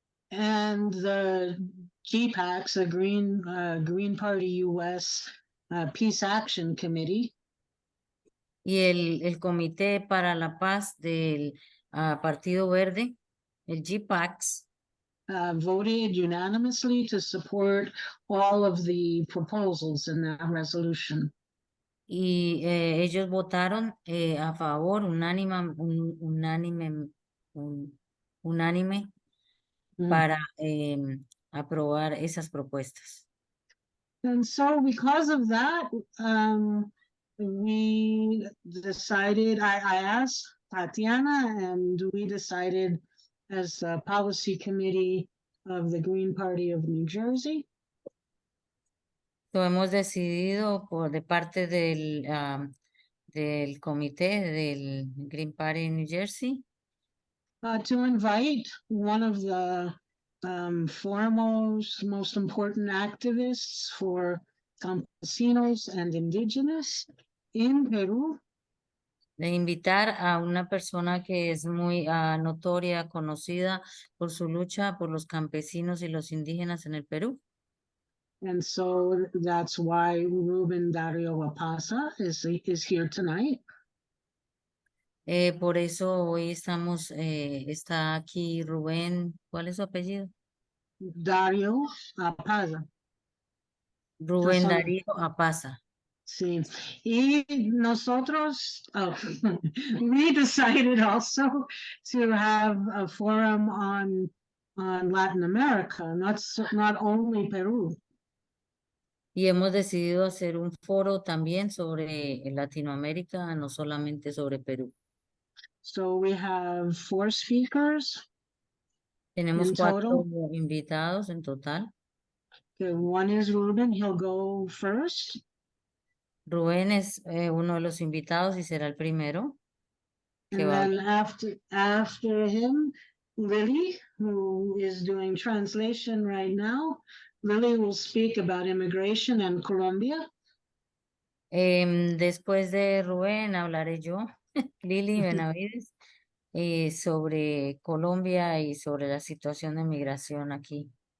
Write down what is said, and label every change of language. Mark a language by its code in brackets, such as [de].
[en] And the GPAX, the Green Party US Peace Action Committee. [es] Y el Comité para la Paz del Partido Verde, el GPAX, [en] voted unanimously to support all of the proposals in that resolution. [es] Y ellos votaron a favor, unánime para aprobar esas propuestas. [en] And so because of that, we decided, I asked Tatiana, and we decided as a policy committee of the Green Party of New Jersey, [es] Lo hemos decidido por de parte del comité del Green Party en New Jersey [en] to invite one of the foremost, most important activists for campesinos and indigenous in Peru, [es] de invitar a una persona que es muy notoria, conocida por su lucha por los campesinos y los indígenas en el Perú. [en] and so that's why Ruben Dario Apaza is here tonight. [es] Por eso hoy está aquí Rubén, ¿cuál es su apellido? Dario Apaza. Rubén Son- Darío Apaza. Sí. Y nosotros, [en] we decided also to have a forum on Latin America, not only Peru. [es] Y hemos decidido hacer un foro también sobre Latinoamérica, no solamente sobre Perú. [en] So we have 4 speakers. [es] Tenemos [en] In [es] 4 [en] total? [es] invitados en total. [en] Okay, one is Ruben, he'll go first. [es] Rubén es uno de los invitados y será el primero. que [en] And [es] va a [en] then after him, Lily, who is doing translation right now. Lily will speak about immigration in Colombia. [es] Después de Rubén hablaré yo, Lili Benavides, sobre Colombia y sobre la situación de migración aquí.